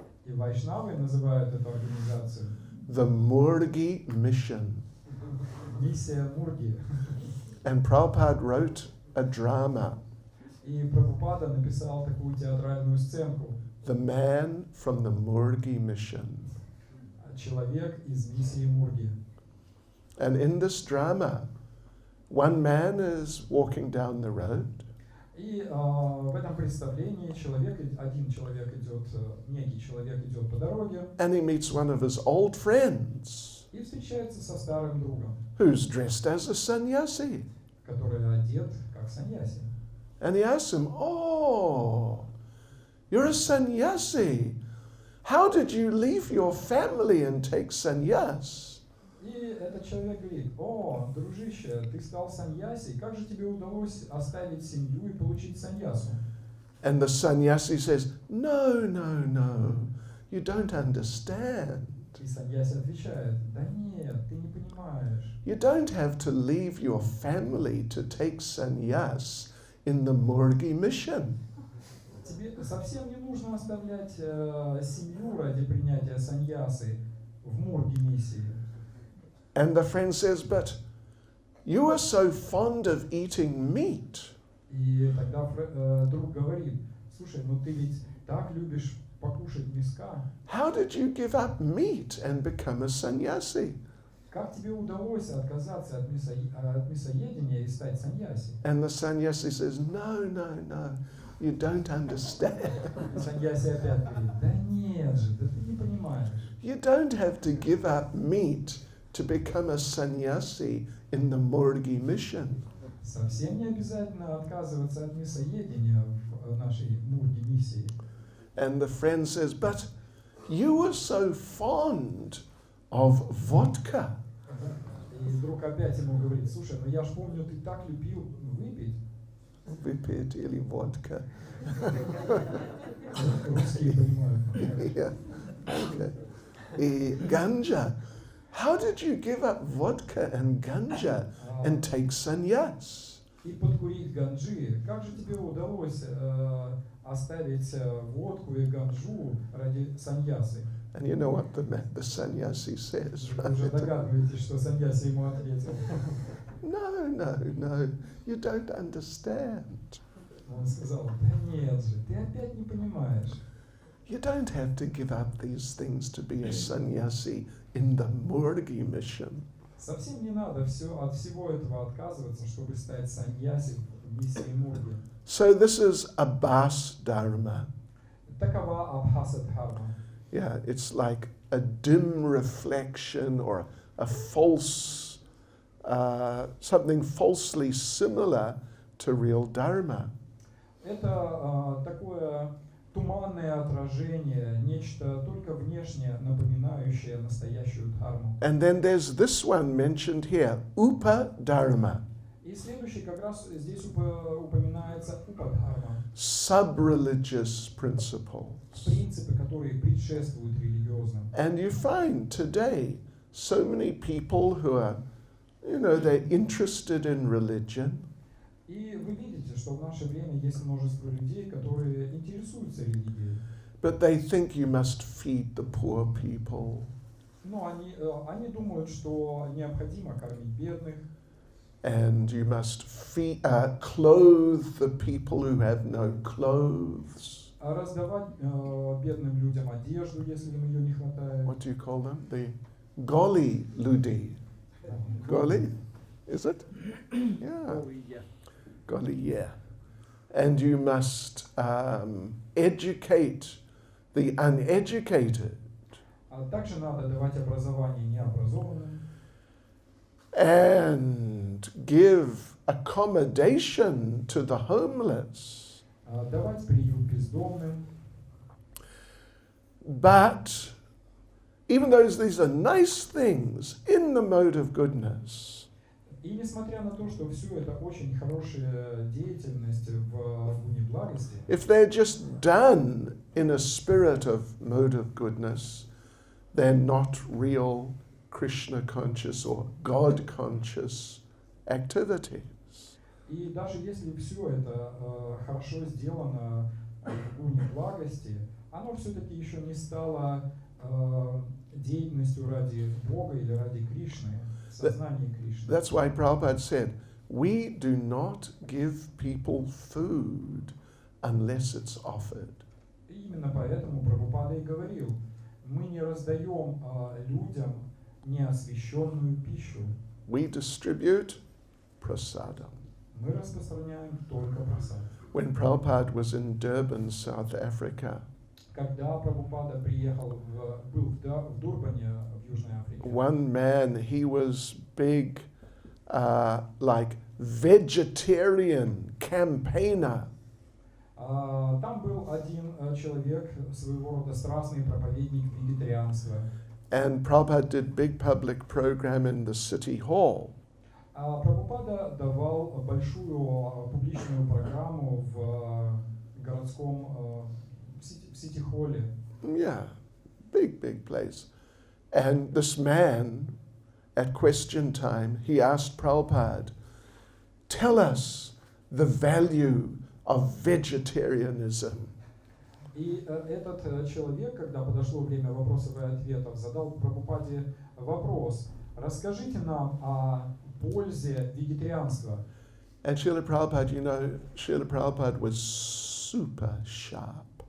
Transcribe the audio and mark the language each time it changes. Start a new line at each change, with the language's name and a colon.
Russian: И вайшнавы называют эту организацию
English: the Murgi Mission.
Russian: миссия Мурги.
English: And Prabhupada wrote a drama,
Russian: И Прабхупада написал такую театральную сценку.
English: The Man from the Murgi Mission.
Russian: Человек из миссии Мурги.
English: And in this drama, one man is walking down the road,
Russian: И в этом представлении один человек идет, некий человек идет по дороге
English: and he meets one of his old friends
Russian: и встречается со старым другом,
English: who's dressed as a sannyasi.
Russian: который одет как саньяси.
English: And he asks him, Oh, you're a sannyasi. How did you leave your family and take sannyas?
Russian: И этот человек говорит: о, дружище, ты стал саньяси, как же тебе удалось оставить семью и получить саньясу?
English: And the sannyasi says, No, you don't understand.
Russian: И саньяси отвечает: да нет, ты не понимаешь.
English: You don't have to leave your family to take sannyas in the Murgi mission.
Russian: Тебе совсем не нужно оставлять семью ради принятия саньясы в Мурги миссии.
English: And the friend says, But you are so fond of eating meat.
Russian: И тогда друг говорит: слушай, ну ты ведь так любишь покушать мяска.
English: How did you give up meat and become a sannyasi?
Russian: Как тебе удалось отказаться от мясоедения и стать саньяси?
English: And the sannyasi says, No, you don't understand.
Russian: Саньяси опять говорит: да нет же, да ты не понимаешь.
English: You don't have to give up meat to become a sannyasi in the Murgi mission.
Russian: Совсем не обязательно отказываться от мясоедения в нашей Мурги миссии.
English: And the friend says, But you were so fond of vodka.
Russian: И друг опять ему говорит: слушай, ну я ж помню, ты так любил выпить. Выпить или водка. Русские понимают.
English: Yeah. Okay.
Russian: И
English: ganja. How did you give up vodka and ganja and take sannyas?
Russian: И подкурить ганджи. Как же тебе удалось оставить водку и ганджу ради саньясы?
English: And you know what the sannyasi says,
Russian: Вы уже
English: right?
Russian: догадываетесь, что саньяси ему ответил.
English: No, you don't understand.
Russian: Он сказал: да нет же, ты опять не понимаешь.
English: You don't have to give up these things to be a sannyasi in the Murgi mission.
Russian: Совсем не надо от всего этого отказываться, чтобы стать саньяси в миссии Мурги.
English: So this is Abhas Dharma.
Russian: Такова Абхаса Дхарма.
English: Yeah, it's like a dim reflection or a false, something falsely similar to real Dharma.
Russian: Это такое туманное отражение, нечто только внешне напоминающее настоящую дхарму.
English: And then there's this one mentioned here, Upadharma,
Russian: И следующий как раз здесь упоминается упадхарма,
English: sub-religious principles.
Russian: принципы, которые предшествуют религиозным.
English: And you find today so many people who are, they're interested in religion,
Russian: И вы видите, что в наше время есть множество людей, которые интересуются религией.
English: but they think you must feed the poor people
Russian: Но они думают, что необходимо кормить бедных,
English: and you must clothe the people who have no clothes.
Russian: раздавать бедным людям одежду, если им ее не хватает.
English: What do you call them? The
Russian: Goli Ludi.
English: Goli? Is it? Yeah. Goli, yeah. And you must educate the uneducated
Russian: А также надо давать образование необразованным,
English: and give accommodation to the homeless.
Russian: давать приют бездомным.
English: But even though these are nice things in the mode of goodness,
Russian: И несмотря на то, что все это очень хорошая деятельность в гуне благости,
English: if they're just done in a spirit of mode of goodness, they're not real Krishna conscious or God conscious activities.
Russian: и даже если все это хорошо сделано в гуне благости, оно все-таки еще не стало деятельностью ради Бога или ради Кришны, сознания Кришны.
English: That's why Prabhupada said, we do not give people food unless it's offered.
Russian: И именно поэтому Прабхупада и говорил, мы не раздаем людям неосвященную пищу,
English: We distribute prasadam.
Russian: мы распространяем только просад.
English: When Prabhupada was in Durban, South Africa,
Russian: Когда Прабхупада был в Дурбане, в Южной Африке,
English: one man, he was big, like vegetarian campaigner.
Russian: там был один человек, своего рода страстный проповедник вегетарианства.
English: And Prabhupada did big public program in the city hall.
Russian: Прабхупада давал большую публичную программу в городском в сити-холле.
English: Yeah, big place. And this man, at question time, he asked Prabhupada, tell us the value of vegetarianism.
Russian: И этот человек, когда подошло время вопросов и ответов, задал Прабхупаде вопрос: расскажите нам о пользе вегетарианства.
English: And Srila Prabhupada, Srila Prabhupada was super sharp.